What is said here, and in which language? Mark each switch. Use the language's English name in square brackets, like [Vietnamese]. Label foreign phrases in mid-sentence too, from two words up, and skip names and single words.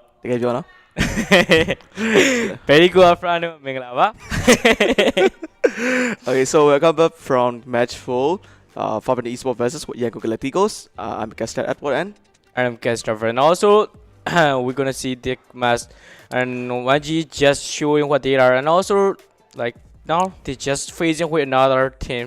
[Burmese] ကယ်ပြောနော် [English] Very good friend မင်္ဂလာပါ Okay, so welcome back from match 4 Fervent Esports versus Yangon Galacticos. I'm Castor Edward and I'm Christopher and also we're gonna see the match and YG just showing what they are and also like now they just facing with another team.